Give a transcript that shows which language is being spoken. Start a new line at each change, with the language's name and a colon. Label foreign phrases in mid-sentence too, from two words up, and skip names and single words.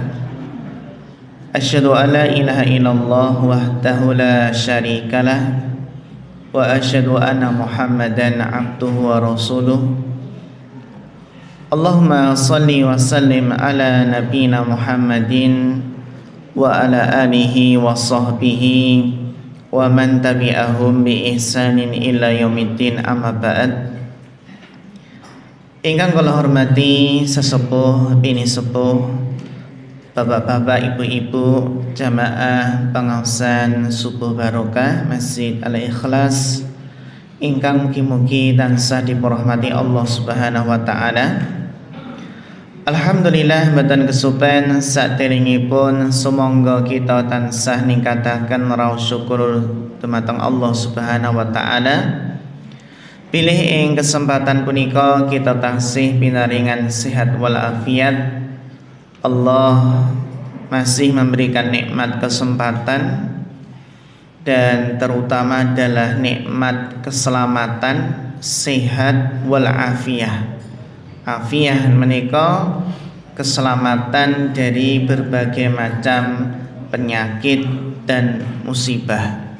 Arabic: أشهد أن لا إله إلا الله وحده لا شريك له وأشهد أن محمدا عبده ورسوله. اللهم صل وسلم على نبينا محمد وعلى آله وصحبه ومن تبعهم بإحسان إلى يوم الدين، أما بعد.
Javanese: Ingkang kula hormati sesepuh bini sepuh, bapak-bapak, ibu-ibu, jamaah pengaosan subuh barokah Masjid Al-Ikhlas ingkang mugi-mugi tansah diporahmati Allah
Arabic: سبحانه وتعالى.
Javanese: Alhamdulillah mboten kesupen saderengipun sumangga kita tansah ningkataken raos syukur dumateng Allah
Arabic: سبحانه وتعالى.
Javanese: Pilih ing kesempatan punika kita taksih pinaringan sehat walafiat.
Indonesian: Allah masih memberikan nikmat kesempatan dan terutama adalah nikmat keselamatan, sehat walafiat. Afiah menika keselamatan dari berbagai macam penyakit dan musibah.